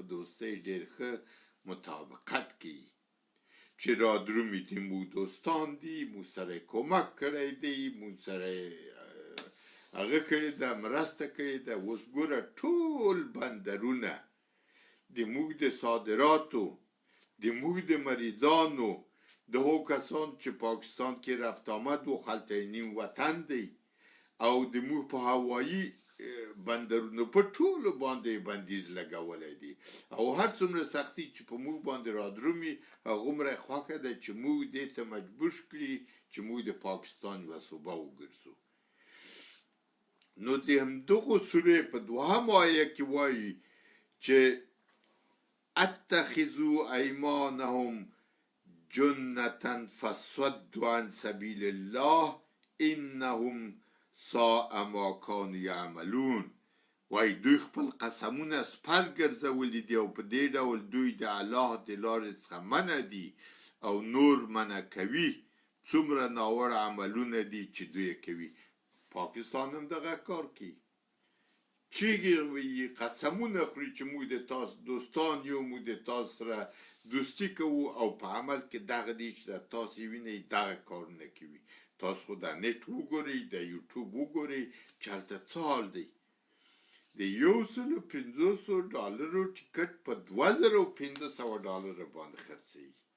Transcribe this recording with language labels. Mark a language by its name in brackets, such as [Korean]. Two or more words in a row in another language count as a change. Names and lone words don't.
[Pashto] دوستۍ ډېر ښه مطابقت کوي چې را درومي دي موږ دوستان دي موږ سره کمک کړی دی موږ سره هغه کړې ده مرسته کړې ده اوس ګوره ټول بندرونه د موږ د صادراتو د موږ د مریضانو د هغو کسان چې پاکستان کې رفت آمد و خلته نیم وطن دی او د موږ په هوایي بندرونو په ټولو باندې بندیز لګولی دی او هر څومره سختي چې په موږ باندې رادرومي هغومره خوښه ده چې موږ دې ته مجبور کړي چې موږ د پاکستان یوه صوبه وګرځو نو د همدغو سورې په دوهم آیه کې وایي چې [Arabic] اتخذوا ایمانهم جنة فصدوا عن سبیل الله انهم ساء ما كانوا يعملون [Pashto] وای دوی خپل قسمونه سپر ګرځولي دي او په دې ډول دوی د الله د لارې څخه منع دي او نور منع کوي څومره ناوړه عملونه دي چې دوی کوي پاکستان هم دغه کار کوي چیږي قسمونه خوري چې موږ د تاسو دوستان یو موږ د تاسو سره دوستي کوو او په عمل کې دغه دي چې تاسو وینئ دغه کارونه کوي تاسو خو د نت وګورئ د یوټیوب وګورئ چې هلته څه حال دی د $1,500 ټیکټ په $2,500 باندې خرڅوي